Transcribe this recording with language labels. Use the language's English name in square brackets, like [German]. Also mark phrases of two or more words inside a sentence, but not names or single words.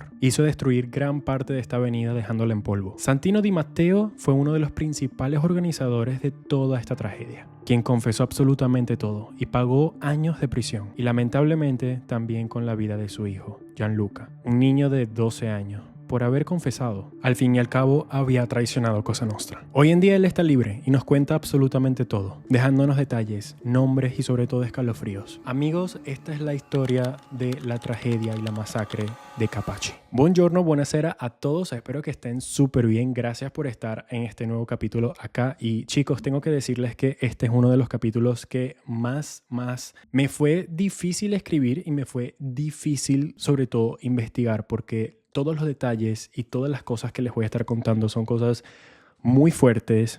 [Spanish] Hizo destruir gran parte de esta avenida dejándola en polvo. Santino Di Matteo fue uno de los principales organizadores de toda esta tragedia, quien confesó absolutamente todo y pagó años de prisión, y lamentablemente también con la vida de su hijo, Gianluca, un niño de 12 años. Por haber confesado, al fin y al cabo había traicionado Cosa Nostra. Hoy en día él está libre y nos cuenta absolutamente todo, dejándonos detalles, nombres y sobre todo escalofríos. Amigos, esta es la historia de la tragedia y la masacre de Capaci. [Italian] Buongiorno, buonasera [Spanish] a todos, espero que estén súper bien. Gracias por estar en este nuevo capítulo acá. Y chicos, tengo que decirles que este es uno de los capítulos que más me fue difícil escribir y me fue difícil sobre todo investigar, porque todos los detalles y todas las cosas que les voy a estar contando son cosas muy fuertes.